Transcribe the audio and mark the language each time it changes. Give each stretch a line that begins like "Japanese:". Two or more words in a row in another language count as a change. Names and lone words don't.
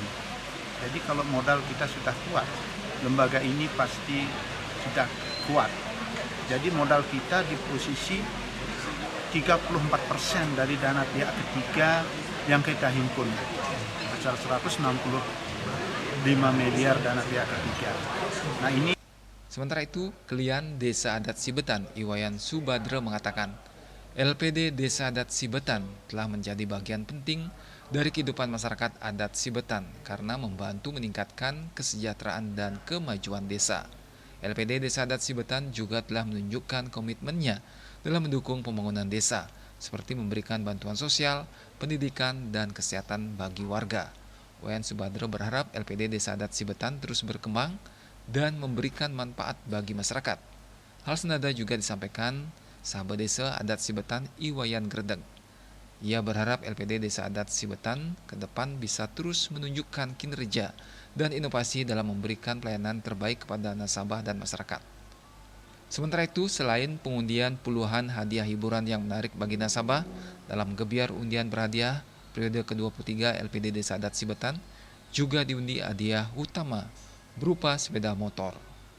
Indonesian: Jadi kalau modal kita sudah kuat, lembaga ini pasti sudah kuat. Jadi modal kita di posisi 34% dari dana pihak ketiga yang kita himpun, sebesar 165 miliar dana pihak ketiga. Nah ini. Sementara itu, Kelian Desa Adat Sibetan, Iwayan Subadre mengatakan, LPD Desa Adat Sibetan telah menjadi bagian penting dari kehidupan masyarakat adat Sibetan karena membantu meningkatkan kesejahteraan dan kemajuan desa. LPD Desa Adat Sibetan juga telah menunjukkan komitmennya dalam mendukung pembangunan desa, seperti memberikan bantuan sosial, pendidikan, dan kesehatan bagi warga. Iwayan Subadre berharap LPD Desa Adat Sibetan terus berkembang dan memberikan manfaat bagi masyarakat. Hal senada juga disampaikan sahabat desa adat Sibetan Iwayan Gredeg. Ia berharap LPD Desa Adat Sibetan ke depan bisa terus menunjukkan kinerja dan inovasi dalam memberikan pelayanan terbaik kepada nasabah dan masyarakat. Sementara itu, selain pengundian puluhan hadiah hiburan yang menarik bagi nasabah dalam gebiar undian berhadiah periode ke-23 LPD Desa Adat Sibetan, juga diundi hadiah utama berupa sepeda motor.